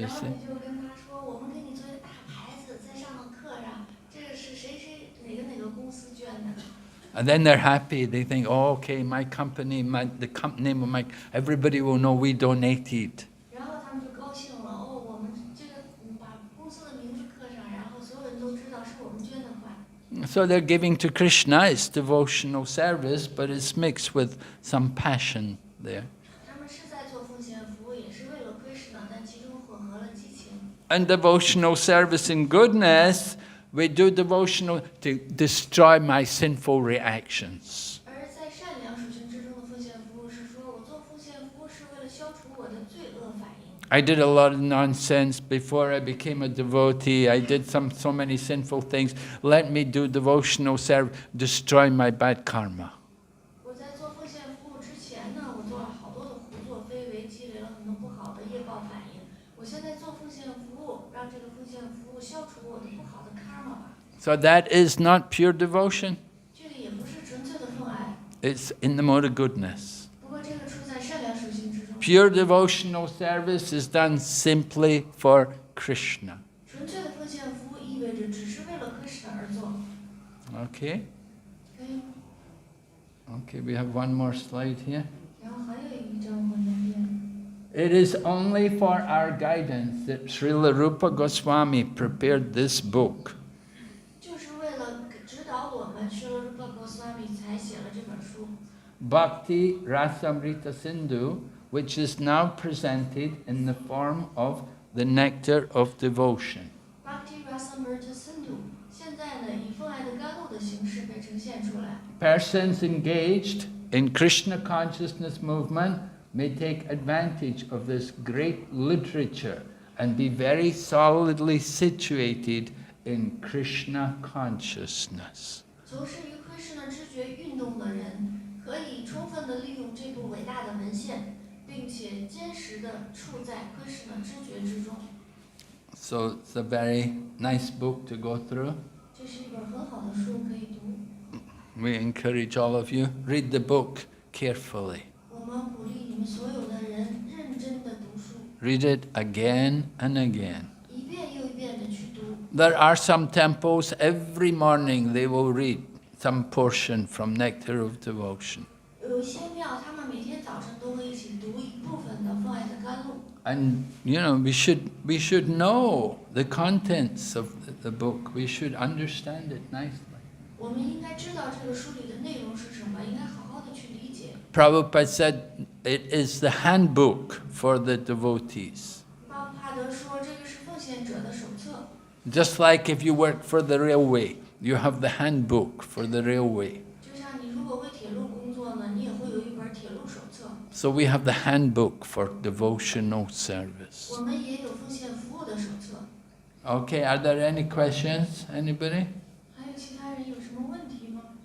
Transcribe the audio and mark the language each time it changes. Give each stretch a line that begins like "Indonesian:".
Chinese: 然后
English: see.
Chinese: 你就跟他说，我们给你做一个大牌子，在上面刻上，这个是谁谁哪个公司捐的。
English: And then they're happy, they think, oh, okay, my company, the company, everybody will know we donated.
Chinese: 然后他们就高兴了，哦，我们这个把公司的名字刻上，然后所有人都知道是我们捐的款。
English: So they're giving to Krishna, it's devotional service, but it's mixed with some passion there.
Chinese: 他们是在做奉献服务，也是为了 Krishna， 但其中混合了激情。
English: And devotional service in goodness, we do devotional to destroy my sinful reactions.
Chinese: 而在善良属性之中的奉献服务是说，我做奉献服务是为了消除我的罪恶反应。
English: I did a lot of nonsense before I became a devotee. I did so many sinful things. Let me do devotional service, destroy my bad karma.
Chinese: 我在做奉献服务之前呢，我做了好多的胡作非为，积累了很多不好的业报反应。我现在做奉献服务，让这个奉献服务消除我的不好的 karma 吧。
English: So that is not pure devotion.
Chinese: 这个也不是纯粹的奉爱。
English: It's in the mode of goodness.
Chinese: 不过这个出在善良属性之中。
English: Pure devotional service is done simply for Krishna.
Chinese: 纯粹的奉献服务意味着只是为了 Krishna 而做。
English: Okay?
Chinese: 可以吗？
English: Okay, we have one more slide here.
Chinese: 然后还有一张往右边。
English: It is only for our guidance that Srila Rupa Goswami prepared this book.
Chinese: 就是为了指导我们，Srila Rupa Goswami 才写了这本书。
English: Bhakti Rasamrita Sindhu, which is now presented in the form of the nectar of devotion.
Chinese: Bhakti Rasamrita Sindhu 现在呢以奉爱的甘露的形式被呈现出来。
English: Persons engaged in Krishna consciousness movement may take advantage of this great literature and be very solidly situated in Krishna consciousness.
Chinese: 从事于 Krishna 知觉运动的人，可以充分地利用这部伟大的文献，并且坚实地处在 Krishna 知觉之中。
English: So it's a very nice book to go through.
Chinese: 这是一本很好的书，可以读。
English: We encourage all of you, read the book carefully.
Chinese: 我们鼓励你们所有的人认真地读书，
English: Read it again and again.
Chinese: 一遍又一遍地去读。
English: There are some temples, every morning they will read some portion from Nectar of Devotion.
Chinese: 有一些庙，他们每天早晨都会一起读一部分的奉爱的甘露。
English: And we should know the contents of the book. We should understand it nicely.
Chinese: 我们应该知道这个书里的内容是什么，应该好好的去理解。
English: Prabhupada said it is the handbook for the devotees.
Chinese: 巴布帕德说，这个是奉献者的手册。
English: Just like if you work for the railway, you have the handbook for the railway.
Chinese: 就像你如果为铁路工作呢，你也会有一本铁路手册。
English: So we have the handbook for devotional service.
Chinese: 我们也有奉献服务的手册。
English: Okay, are there any questions? Anybody?
Chinese: 还有其他人有什么问题吗？